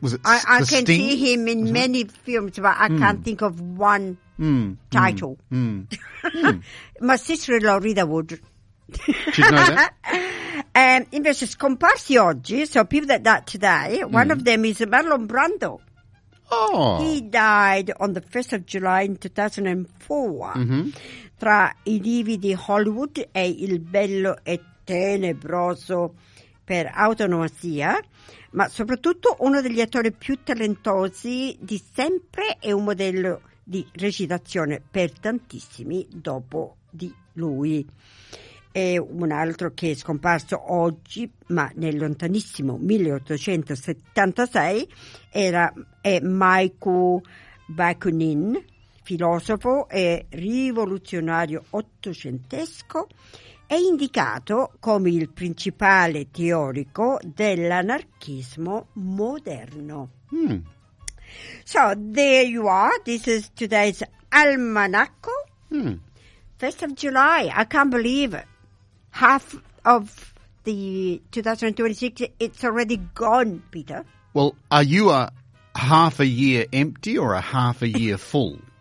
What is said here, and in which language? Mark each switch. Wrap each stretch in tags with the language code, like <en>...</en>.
<en>The Sting? I can see him in many films, but I can't think of one title. My sister-in-law, Rita Wood. She'd know that?</en> <it>Invece scomparsi oggi,</it> <en>so people that died today, one of them is Marlon Brando. Oh. He died on the 1st of July in 2004,</en> <it>tra i divi di Hollywood e Il Bello e Tenebroso per Autonomasia, ma soprattutto uno degli attori più talentosi di sempre e un modello di recitazione per tantissimi dopo di lui. E un altro che è scomparso oggi, ma nel lontanissimo 1876, è Michael Bakunin, filosofo e rivoluzionario ottocentesco, è indicato come il principale teorico dell'anarchismo moderno.</it> <en>So there you are, this is today's almanacco. 1st of July, I can't believe it. Half of the 2026, it's already gone, Peter. Well, are you a half a year empty or a half a year full?</en>